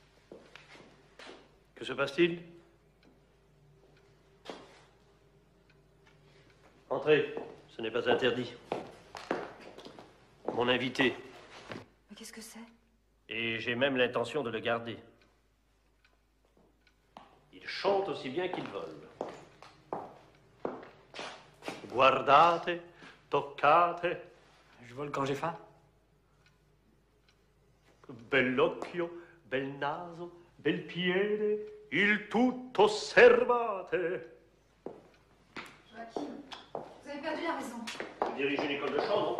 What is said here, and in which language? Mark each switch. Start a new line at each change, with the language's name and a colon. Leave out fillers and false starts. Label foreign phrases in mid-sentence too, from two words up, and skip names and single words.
French: Que se passe-t-il? Entrez, ce n'est pas interdit. Mon invité. Mais qu'est-ce que c'est? Et j'ai même l'intention de le garder. Il chante aussi bien qu'il vole.
Italian: Guardate, toccate.
French: Je vole quand j'ai faim.
Italian: Bell'occhio, bel naso, bel piede, il tutto osservate.
French: Joachim, vous avez perdu la raison. Vous dirigez une école de chant, non?